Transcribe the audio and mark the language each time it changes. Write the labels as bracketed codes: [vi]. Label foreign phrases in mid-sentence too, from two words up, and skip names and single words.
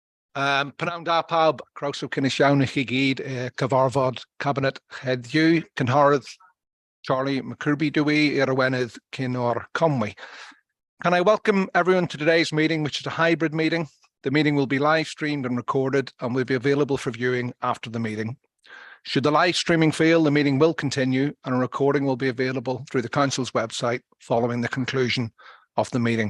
[cy] Pnawn da pawb, croeso cynnes iawn i chi gyd cyfarfod Cabinet heddiw. Cynghorydd Charlie McCirby dwi i'r awenydd cyn o'r Conwy. [en] Can I welcome everyone to today's meeting, which is a hybrid meeting. The meeting will be live streamed and recorded and will be available for viewing after the meeting. Should the live streaming fail, the meeting will continue and a recording will be available through the Council's website following the conclusion of the meeting.